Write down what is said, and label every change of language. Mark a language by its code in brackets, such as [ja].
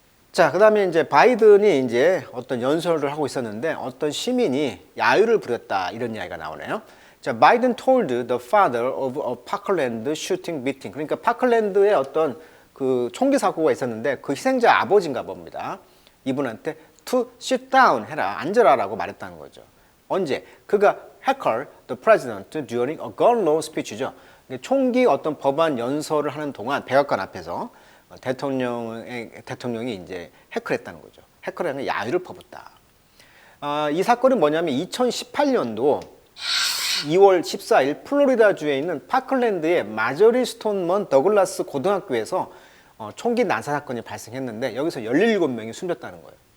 [ko] 자, 그 다음에 이제 바이든이 이제 어떤 연설을 하고 있었는데 어떤 시민이 야유를 부렸다 이런 이야기가 나오네요. [en] 자, 바이든 told the father of a Parkland shooting victim. [ko] 그러니까 파클랜드에 어떤 그 총기 사고가 있었는데 그 희생자 아버지인가 봅니다. 이분한테 to sit down 해라, 앉으라라고 말했다는 거죠. 언제? 그가 [en] heckle the president during a gun law speech [ko] 죠. 총기 어떤 법안 연설을 하는 동안 백악관 앞에서 대통령이 이제 해클했다는 거죠. 해클하는 야유를 퍼붓다. 이 사건은 뭐냐면 2018년도 2월 14일 플로리다주에 있는 파클랜드의 마저리 스톤먼 더글라스 고등학교에서 총기 난사 사건이 발생했는데 여기서 17명이 숨졌다는 거예요.